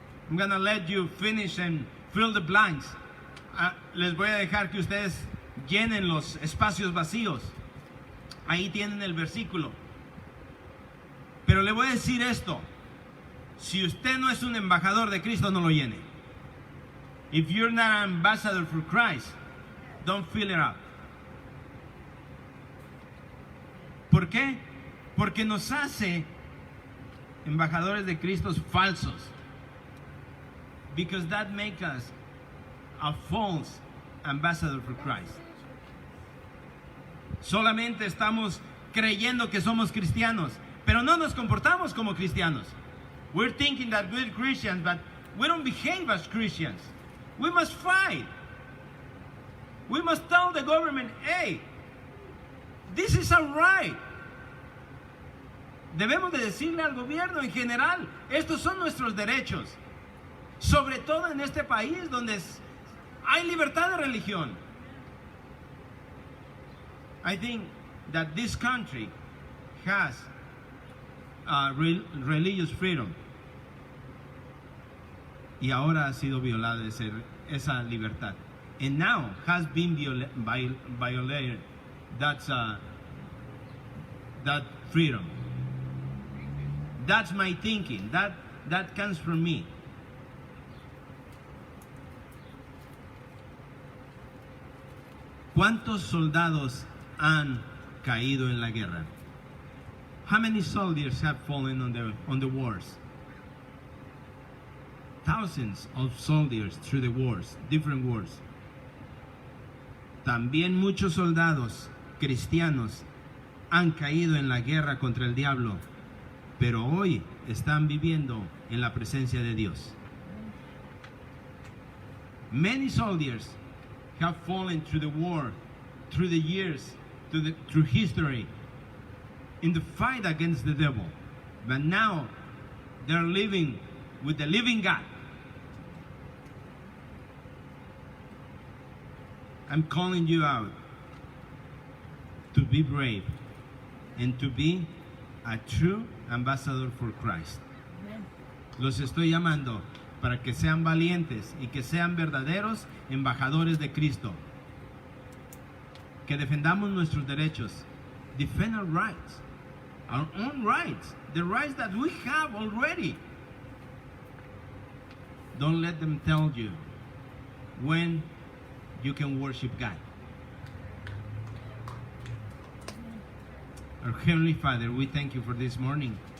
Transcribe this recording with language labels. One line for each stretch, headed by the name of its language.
English: I'm gonna let you finish and fill the blanks.
Spanish: Les voy a dejar que ustedes llenen los espacios vacíos. Ahí tienen el versículo. Pero le voy a decir esto: si usted no es un embajador de Cristo, no lo llene.
English: If you're not an ambassador for Christ, don't fill it up.
Spanish: ¿Por qué? Porque nos hace embajadores de Cristo falsos.
English: Because that makes us a false ambassador for Christ.
Spanish: Solamente estamos creyendo que somos cristianos, pero no nos comportamos como cristianos.
English: We're thinking that we're Christians, but we don't behave as Christians. We must fight. We must tell the government, hey, this is our right.
Spanish: Debemos de decirle al gobierno en general, estos son nuestros derechos. Sobre todo en este país donde hay libertad de religión.
English: I think that this country has religious freedom.
Spanish: Y ahora ha sido violada esa libertad.
English: And now has been violated that freedom. That's my thinking. That comes from me.
Spanish: ¿Cuántos soldados han caído en la guerra?
English: How many soldiers have fallen on the wars? Thousands of soldiers through the wars, different wars.
Spanish: También muchos soldados cristianos han caído en la guerra contra el diablo, pero hoy están viviendo en la presencia de Dios.
English: Many soldiers have fallen through the war, through the years, through history, in the fight against the devil. But now they're living with the living God. I'm calling you out to be brave and to be a true ambassador for Christ.
Spanish: Los estoy llamando para que sean valientes y que sean verdaderos embajadores de Cristo. Que defendamos nuestros derechos.
English: Defend our rights. Our own rights. The rights that we have already. Don't let them tell you when you can worship God. Our Heavenly Father, we thank you for this morning.